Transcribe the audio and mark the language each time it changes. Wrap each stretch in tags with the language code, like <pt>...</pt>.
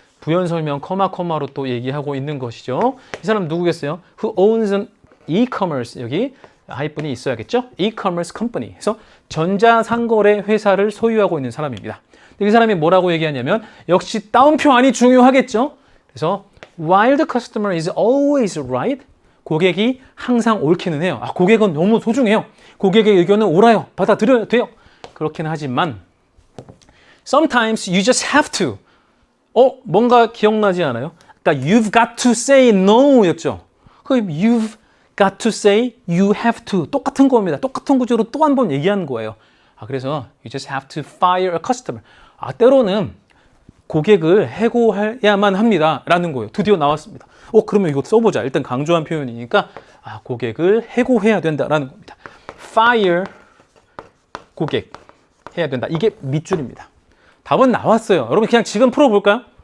<ko>부연 설명 커마로 또 얘기하고 있는 것이죠. 이 사람 누구겠어요?</ko> <en>Who owns an e-commerce.</en> <ko>여기 하이픈이 있어야겠죠?</ko> <en>E-commerce company.</en> <ko>그래서 전자상거래 회사를 소유하고 있는 사람입니다. 이 사람이 뭐라고 얘기하냐면 역시 따옴표 안이 중요하겠죠? 그래서</ko> <en>while the customer is always right.</en> <ko>고객이 항상 옳기는 해요. 고객은 너무 소중해요. 고객의 의견은 옳아요. 받아들여야 돼요. 그렇긴 하지만</ko> <en>sometimes you just have to.</en> <ko>뭔가 기억나지 않아요? 그러니까</ko> <en>you've got to say no</en> <ko>였죠. 그럼</ko> <en>you've got to say you have to.</en> <ko>똑같은 겁니다. 똑같은 구조로 또 한 번 얘기하는 거예요. 그래서</ko> <en>you just have to fire a customer.</en> <ko>때로는 고객을 해고해야만 합니다. 라는 거예요. 드디어 나왔습니다. 그러면 이거 써보자. 일단 강조한 표현이니까 고객을 해고해야 된다라는 겁니다. fire 고객 해야 된다. 이게 밑줄입니다. 답은 나왔어요. 여러분 그냥 지금 풀어볼까요?</ko>